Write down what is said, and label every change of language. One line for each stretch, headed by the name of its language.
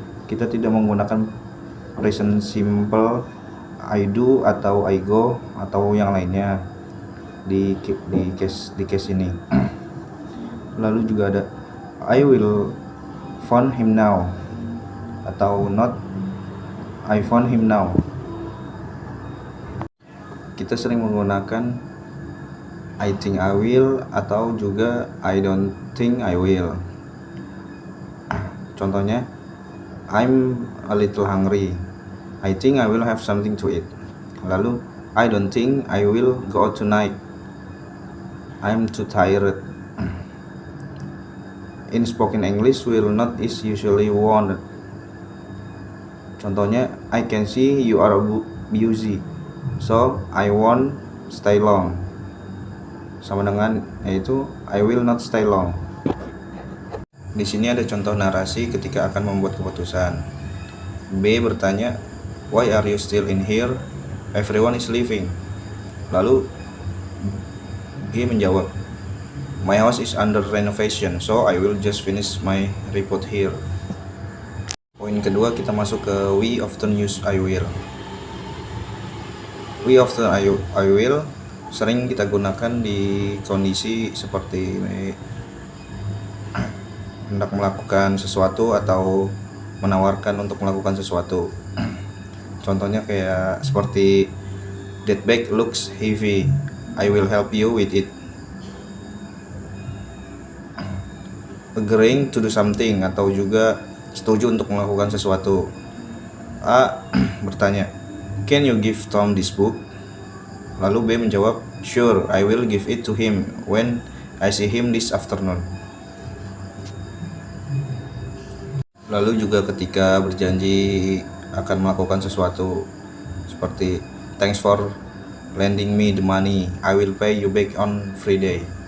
Indonesian: Kita tidak menggunakan present simple
English: I do
Indonesian: atau
English: I go
Indonesian: atau yang lainnya di case ini. Lalu juga ada
English: I will phone him now atau not I phone him now.
Indonesian: Kita sering menggunakan
English: I think I will
Indonesian: atau juga
English: I don't think I will.
Indonesian: Contohnya,
English: I'm a little hungry, I think I will have something to eat.
Indonesian: Lalu
English: I don't think I will go out tonight, I'm too tired. In spoken English, will not is usually wanted.
Indonesian: Contohnya,
English: I can see you are busy, so I won't stay long.
Indonesian: Sama dengan yaitu
English: I will not stay long.
Indonesian: Di sini ada contoh narasi ketika akan membuat keputusan. B bertanya,
English: why are you still in here? Everyone is leaving.
Indonesian: Lalu G menjawab,
English: my house is under renovation, so I will just finish my report here.
Indonesian: Poin kedua, kita masuk ke
English: we often use I will. We often I will
Indonesian: sering kita gunakan di kondisi seperti hendak melakukan sesuatu atau menawarkan untuk melakukan sesuatu. Contohnya kayak seperti
English: that bag looks heavy, I will help you with it. Agreeing to do something
Indonesian: atau juga setuju untuk melakukan sesuatu. A bertanya,
English: can you give Tom this book?
Indonesian: Lalu B menjawab,
English: sure, I will give it to him when I see him this afternoon.
Indonesian: Lalu juga ketika berjanji akan melakukan sesuatu, seperti
English: thanks for lending me the money, I will pay you back on Friday.